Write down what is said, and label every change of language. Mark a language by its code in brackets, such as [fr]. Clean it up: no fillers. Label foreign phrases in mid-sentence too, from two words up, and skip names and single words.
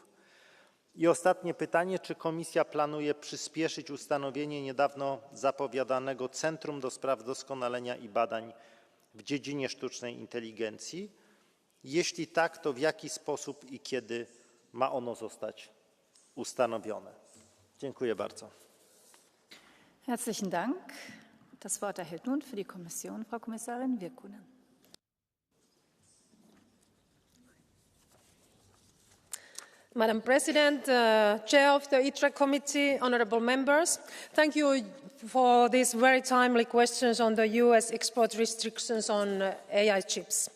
[pl] I ostatnie pytanie, czy Komisja planuje przyspieszyć ustanowienie niedawno zapowiadanego Centrum do Spraw Doskonalenia i Badań w dziedzinie sztucznej inteligencji? Jeśli tak, to w jaki sposób i kiedy ma ono zostać ustanowione? Dziękuję bardzo. [de] Herzlichen Dank. Das Wort erhält nun für die Kommission Frau Kommissarin Virkkunen. [en] Madam President, Chair of the ITRE Committee, honourable members, thank you for these very timely questions on the US export restrictions on AI chips.